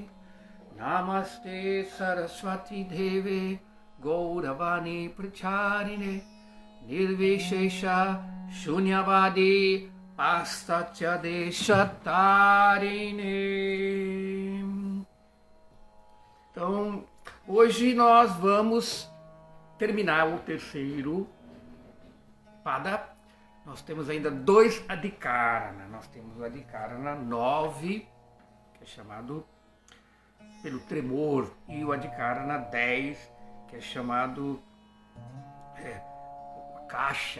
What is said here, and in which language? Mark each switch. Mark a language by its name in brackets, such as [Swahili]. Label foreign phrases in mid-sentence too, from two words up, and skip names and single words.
[Sanskrit] नमस्ते सरस्वती देवे गौरवाणी प्रचारिणे निर्विशेष शून्यवादि पाश्चात्य देशतारिणे. [Portuguese] Então, hoje nós vamos terminar o terceiro pada. Nós temos ainda dois Adhikarana. Nós temos o Adhikarana 9, que é chamado pelo tremor, e o Adhikarana 10, que é chamado a caixa.